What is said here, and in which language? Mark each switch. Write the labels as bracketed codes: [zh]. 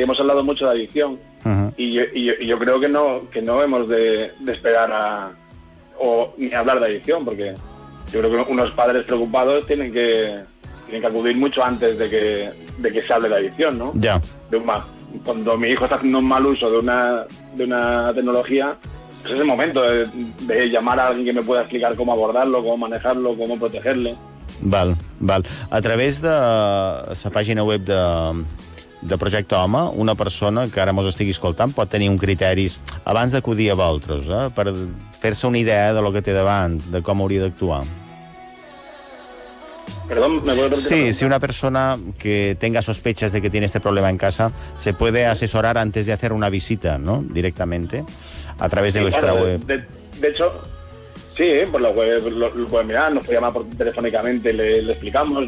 [es] Hemos hablado mucho de adicción y yo creo que no hemos de esperar ni hablar de adicción, porque yo creo que unos padres preocupados tienen que acudir mucho antes de que se hable de adicción, ¿no? Ya. Cuando mi hijo está haciendo un mal uso de una tecnología, pues es el momento de llamar a alguien que me pueda explicar cómo abordarlo, cómo manejarlo, cómo protegerle. [ca] Val. A través de la pàgina web de Projecte Home, una persona que ara mos estigui escoltant pot tenir un criteris abans d'acudir a vosaltres, per fer-se una idea de lo que té davant, de com hauria d'actuar. [es] Perdón, ¿me puedo repetir? Sí, si una persona que tenga sospechas de que tiene este problema en casa se puede asesorar antes de hacer una visita, ¿no? Directamente, a través de vuestra web. De hecho, sí, por la web lo pueden mirar, nos puede llamar telefónicamente, le explicamos.